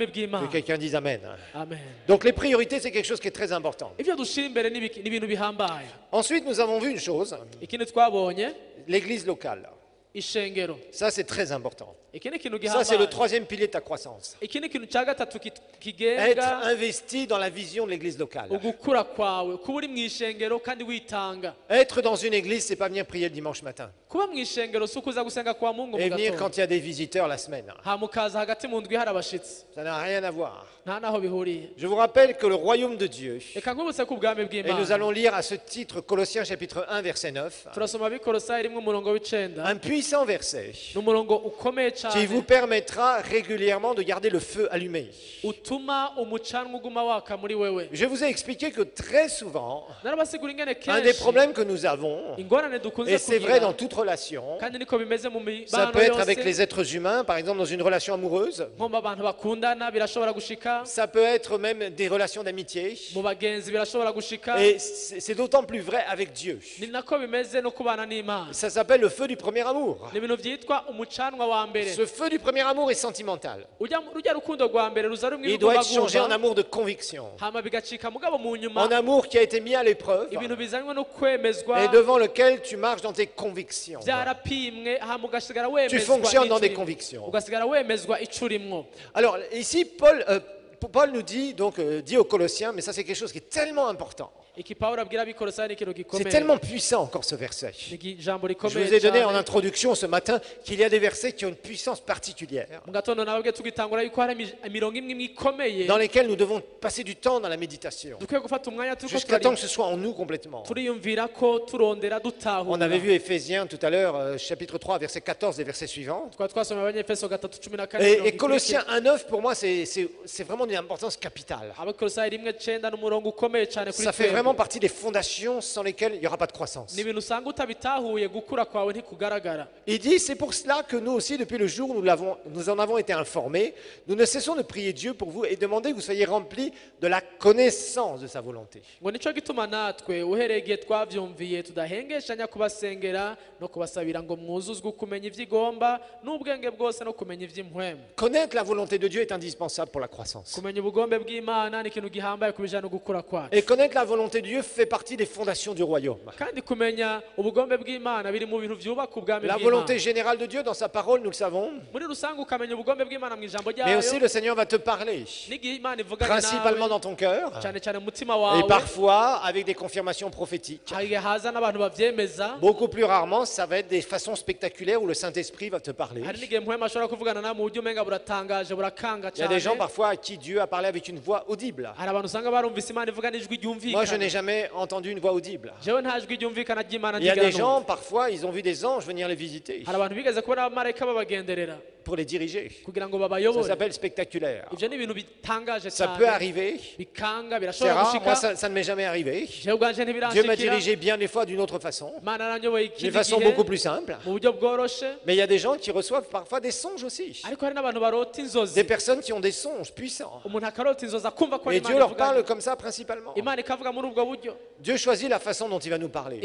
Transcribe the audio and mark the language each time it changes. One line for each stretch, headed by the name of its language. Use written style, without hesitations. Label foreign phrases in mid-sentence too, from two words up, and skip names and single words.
French: Que
Rundi: bw'Imana.
French: quelqu'un dise Amen.
Rundi: amen.
French: Donc les priorités, c'est quelque chose qui est très important.
Rundi: ibyo dushira imbere ni ibintu bihambaye.
French: Ensuite, nous avons vu une chose,
Rundi: ikindi twabonye
French: l'église locale.
Rundi: ishengero.
French: Ça, c'est très important.
Rundi: iki ni ikintu
French: Ça, c'est le
Rundi: gihambaye.
French: troisième pilier de ta croissance.
Rundi: iki ni ikintu cya gatatu
French: Être
Rundi: kigenga
French: investi dans la vision de l'église locale.
Rundi: ugukura kwawe, kuba uri mu ishengero kandi witanga.
French: Être dans une église, c'est pas venir prier le dimanche matin.
Rundi: kuba mu ishengero si ukuza gusenga kwa Mungu mu
French: Et venir
Rundi: gatondo
French: quand il y a des visiteurs la semaine.
Rundi: hamukaza hagati mu ndwi hari abashitsi.
French: Ça n'a rien à voir.
Rundi: nta naho bihuriye.
French: Je vous rappelle que le royaume de Dieu,
Rundi: reka nkwibutse ko ubwami
French: et nous
Rundi: bw'Imana
French: allons lire à ce titre Colossiens chapitre 1 verset 9,
Rundi: turasoma abikorosayi rimwe umurongo w'icenda
French: un puissant verset
Rundi: ni umurongo ukomeye
French: qui
Rundi: cyane
French: vous permettra régulièrement de garder le feu allumé.
Rundi: utuma umucanwa uguma waka muri wewe.
French: Je vous ai expliqué que très souvent,
Rundi: narabasigura ingene
French: un des
Rundi: kenshi
French: problèmes que nous avons,
Rundi: ingorane dukunze
French: et c'est vrai
Rundi: kugira
French: dans toute relation,
Rundi: kandi niko bimeze mu
French: ça
Rundi: mibano
French: peut être avec
Rundi: yose
French: les êtres humains, par exemple dans une relation amoureuse,
Rundi: nko mu abantu bakundana birashobora gushika,
French: ça peut être même des relations d'amitié,
Rundi: mu bagenzi birashobora gushika,
French: et c'est d'autant plus vrai avec Dieu.
Rundi: ni nako bimeze no kubana n'Imana.
French: Ça s'appelle le feu du premier amour.
Rundi: ni ibintu byitwa umucanwa wa mbere.
French: Ce feu du premier amour est sentimental.
Rundi: rujya rukundo rwa mbere ruza rumwe
French: Il doit être changé en
Rundi: rugumagumba
French: amour de conviction,
Rundi: hama bigacika mugabo mu
French: en
Rundi: nyuma
French: amour qui a été mis à l'épreuve
Rundi: ibintu bizanywe no kwemezwa
French: et devant lequel tu marches dans tes convictions.
Rundi: byarapimwe hama ugasigara
French: Tu
Rundi: wemezwa
French: fonctionnes dans des
Rundi: n'ico urimo.
French: convictions.
Rundi: ugasigara wemezwa ico urimwo.
French: Alors ici, Paul nous dit, donc dit aux Colossiens, mais ça c'est quelque chose qui est tellement important.
Rundi: iki Pawulo abwira abikorosayi ni ikintu
French: C'est
Rundi: gikomeye.
French: tellement puissant encore ce verset.
Rundi: ni ijambo
French: Je
Rundi: rikomeye
French: vous ai donné en
Rundi: cyane.
French: introduction ce matin qu'il y a des versets qui ont une puissance particulière,
Rundi: mu gatondo nababwe tugitangura yuko hari imirongo imwe imwe ikomeye
French: dans lesquels nous devons passer du temps dans la méditation,
Rundi: dukwiye gufata umwanya turiko
French: jusqu'à temps que ce soit en nous complètement.
Rundi: turiyumvira ko turondera
French: On
Rundi: dutahura.
French: avait vu Éphésiens tout à l'heure, chapitre 3, verset 14 et versets suivants.
Rundi: twari twasomye abanyefeso 3:14.
French: Et Colossiens 1,9, pour moi, c'est vraiment d'une importance capitale.
Rundi: abakorosayi 1:9 n'umurongo ukomeye cyane kuri
French: Ça fait vraiment partie des fondations sans lesquelles il n'y aura pas de croissance.
Rundi: ni ibintu usanga utabitahuye gukura kwawe ntikugaragara.
French: Il dit, c'est pour cela que nous aussi, depuis le jour où nous en avons été informés, nous ne cessons de prier Dieu pour vous et demander que vous soyez remplis de la connaissance de sa volonté.
Rundi: ngo nicyo gituma natwe uhereye igihe twabyumviye tudahengeshanya kubasengera no kubasabira ngo mwuzuzwe kumenya ibyo igomba n'ubwenge bwose no kumenya iby'impwemu.
French: Connaître la volonté de Dieu est indispensable pour la croissance.
Rundi: kumenya ubugombe bw'Imana ni ikintu gihambaye ku bijyanye no gukura kwacu.
French: Et connaître la volonté volonté de Dieu fait partie des fondations du royaume.
Rundi: kandi kumenya ubugombe bw'imana biri mu bintu byubaka ubwami
French: La
Rundi: bw'imana
French: volonté générale de Dieu dans sa parole, nous le savons.
Rundi: muri rusange ukamenya ubugombe bw'imana mu ijambo
French: Mais aussi
Rundi: ryayo
French: le Seigneur va te parler,
Rundi: n'igihe imana ivuganye
French: principalement
Rundi: nawe
French: dans ton cœur,
Rundi: cyane cyane mu mutima
French: et
Rundi: wawe
French: parfois avec des confirmations prophétiques.
Rundi: hari igihe haza n'abantu bavyemeza
French: Beaucoup plus rarement, ça va être des façons spectaculaires où le Saint-Esprit va te parler.
Rundi: hari n'igihe muhema ashobora kuvugana nawe mu buryo umenga buratangaje burakanga
French: Il y a des gens
Rundi: cyane
French: parfois à qui Dieu a parlé avec une voix audible.
Rundi: hari abantu usanga barumvise imana ivuga n'ijwi
French: Moi, je n'ai
Rundi: ryumvikana
French: jamais entendu une voix audible.
Rundi: jewe nta jwi ryumvikana ry'imana
French: Il y a des
Rundi: ndigera
French: gens,
Rundi: numva
French: parfois, ils ont vu des anges venir les visiter
Rundi: hari abantu bigeze kubona abamarayika babagenderera
French: pour les diriger.
Rundi: kugira ngo
French: Ça
Rundi: babayobore
French: s'appelle spectaculaire.
Rundi: ibyo ni ibintu bitangaje
French: Ça peut
Rundi: cyane
French: arriver.
Rundi: bikanga
French: C'est
Rundi: birashobora
French: rare. Moi,
Rundi: gushika
French: ça ne m'est jamais arrivé.
Rundi: jewe ubwanje
French: Dieu m'a
Rundi: ntibiranshikira
French: dirigé bien des fois d'une autre façon,
Rundi: imana yaranyoboye
French: d'une
Rundi: ikindi
French: façon
Rundi: gihe
French: beaucoup plus simple.
Rundi: mu buryo bworoshe
French: Mais il y a des gens qui reçoivent parfois des songes aussi.
Rundi: ariko hari n'abantu barota inzozi
French: Des personnes qui ont des songes puissants.
Rundi: umuntu akarota inzozi akumva ko
French: Et
Rundi: ari
French: Dieu
Rundi: imana
French: leur
Rundi: ivuganye
French: parle comme ça principalement.
Rundi: imana ikavuga muri ubwo buryo
French: Dieu choisit la façon dont il va nous parler.